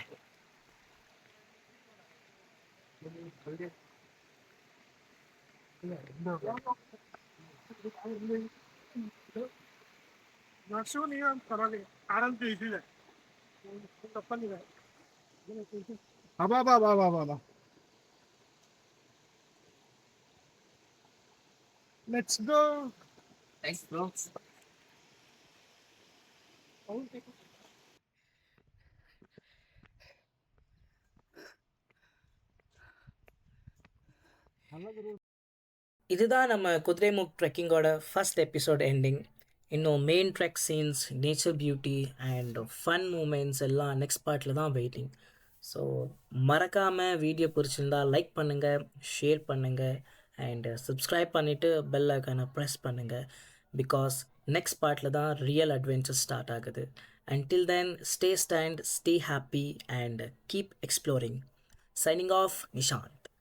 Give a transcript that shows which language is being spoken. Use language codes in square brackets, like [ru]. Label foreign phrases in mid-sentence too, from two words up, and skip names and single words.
[kn] ನರ್ಸು ನೀವು ಪರವಾಗಿಲ್ಲ, ಆರಾಮ್ ಇದಿದೆ, ತಪ್ಪಂದಿದೆ. [en] ಅಬಾ let's go. thanks bro. [ta] இதுதான் நம்ம குதிரைமுக் [en] trekking first episode ending. [ta] இன்னும் [en] main trek scenes, nature beauty and fun moments [ta] எல்லாம் [en] next part [ta] தான் வெயிட்டிங். ஸோ மறக்காமல் வீடியோ பிடிச்சிருந்தா லைக் பண்ணுங்கள், ஷேர் பண்ணுங்கள் [en] and subscribe [ta] பண்ணிவிட்டு [en] bell icon press [ta] பண்ணுங்கள். [en] because next part [ta] தான் [en] real adventure start [ta] ஆகுது. [en] Until then, stay stand, stay happy and keep exploring. Signing off, Nishan.